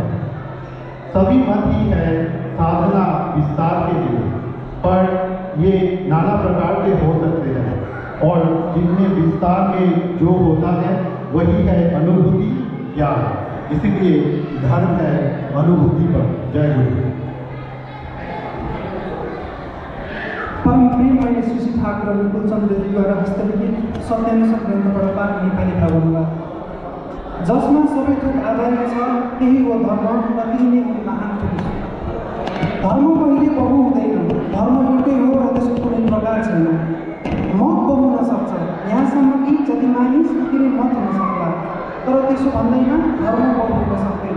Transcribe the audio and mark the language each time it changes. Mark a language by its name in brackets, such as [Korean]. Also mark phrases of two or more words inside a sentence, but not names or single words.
[Hindi] सभी मत ही है साधना विस्तार के लिए, पर ये नाना प्रकार के हो सकते हैं, और जिनमें विस्तार में जो होता है वही है अनुभूति ज्ञान। इसीलिए धर्म है अनुभूति पर। जय गुरु। [Nepali] परम प्रेममय श्री ठाकुर कुलचन्द्रजीद्वारा हस्तलिखित सत्यानुसार ग्रन्थबाट पाठ नेपाली भागमा जसमा सबै थोक आधारित छ त्यही हो धर्म र त्यही नै हो महान पुरुष। धर्म कहिले बहु हुँदैन, धर्म एउटै हो र त्यसको कुनै प्रकार छैन। मत बहु हुन सक्छ, यहाँसम्म कि जति मानिस उति नै मत हुन सक्ला, तर त्यसो भन्दैमा धर्म बहु हुन सक्दैन।